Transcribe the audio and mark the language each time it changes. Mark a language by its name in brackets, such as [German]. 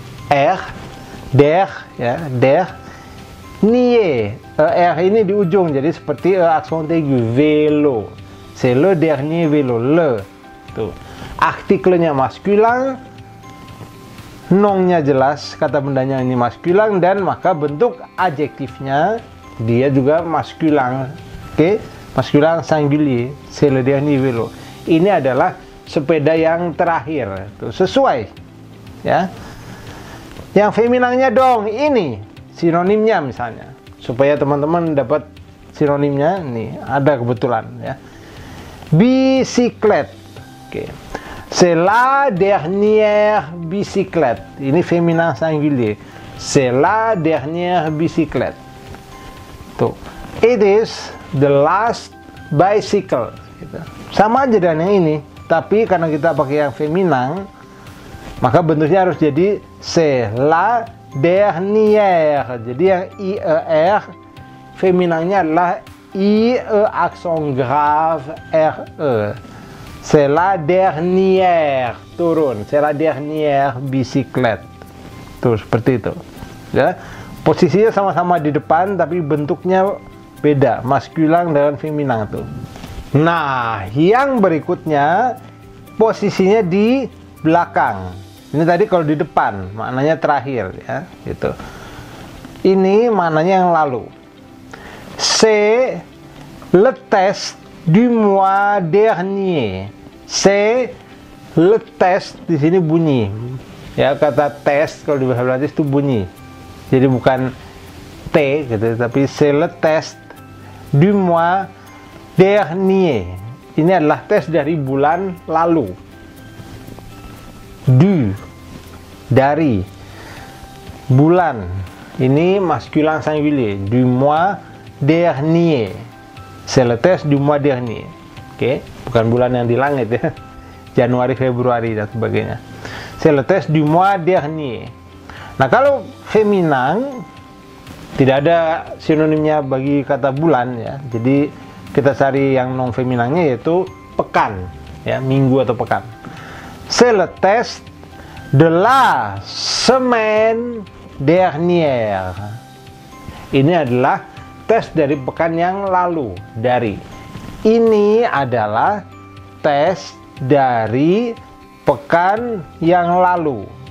[Indonesian] R, der ya, der. Nier, R ini di ujung, jadi seperti aksen aigu, vélo. [French] C'est le dernier vélo, le. Tuh. [Indonesian] Artikelnya maskulin, nongnya jelas, kata bendanya ini maskulin, dan maka bentuk adjektifnya dia juga maskulin. [French] Oke, maskulin singulier, c'est le dernier vélo. [Indonesian] Ini adalah sepeda yang terakhir. Tuh, sesuai. Ya. Yang feminangnya dong, ini sinonimnya misalnya, supaya teman-teman dapat sinonimnya. Nih ada kebetulan ya, bicyclette. [French] Oke, c'est la dernière bicyclette. Ini feminin singulier, c'est la dernière bicyclette. [Indonesian] Tuh, [English] it is the last bicycle [Indonesian] gitu. Sama aja dengan yang ini, tapi karena kita pakai yang feminin, maka bentuknya harus jadi [French] c'est la dernière. [Indonesian] Jadi yang IER feminangnya adalah IE aksen grave RE. [French] C'est la dernière, turun. C'est la dernière bicyclette. [Indonesian] Tuh, seperti itu. Ya. Posisinya sama-sama di depan tapi bentuknya beda, maskulin dengan feminang tuh. Nah, yang berikutnya posisinya di belakang. Ini tadi kalau di depan, maknanya terakhir ya, gitu. Ini maknanya yang lalu. [French] C'est le test du mois dernier. C'est le test, [Indonesian] di sini bunyi. Ya, kata test kalau di bahasa Prancis itu bunyi. Jadi bukan T gitu, tapi [French] c'est le test du mois dernier. [Indonesian] Ini adalah tes dari bulan lalu. Du, dari, bulan, ini masculin singulier, [French] du mois dernier. C'est le test du mois dernier. [Indonesian] Oke, bukan bulan yang di langit ya, Januari, Februari dan sebagainya. [French] C'est le test du mois dernier. [Indonesian] Nah, kalau feminin tidak ada sinonimnya bagi kata bulan ya, jadi kita cari yang non feminannya yaitu pekan ya, minggu atau pekan. [French] C'est le test de la semaine dernière. [Indonesian] Ini adalah tes dari pekan yang lalu. Dari. Ini adalah tes dari pekan yang lalu.